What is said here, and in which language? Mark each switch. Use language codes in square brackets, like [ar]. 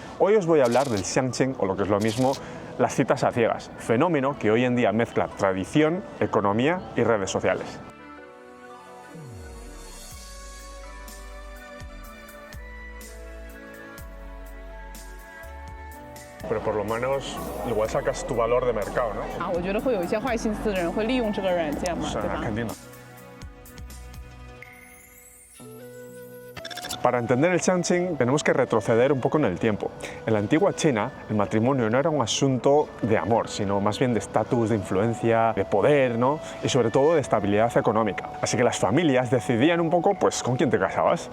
[es] Hoy os voy a hablar del xiangqing, o lo que es lo mismo, las citas a ciegas, fenómeno que hoy en día mezcla tradición, economía y redes sociales. Pero por lo menos igual sacas tu valor de mercado, ¿no? [zh] 我觉得会有一些坏心思的人会利用这个软件嘛， [es] O sea, [zh] 对吧？肯定的。 [es] Para entender el xiangqing tenemos que retroceder un poco en el tiempo. En la antigua China, el matrimonio no era un asunto de amor, sino más bien de estatus, de influencia, de poder, ¿no? Y sobre todo de estabilidad económica. Así que las familias decidían un poco, pues, con quién te casabas.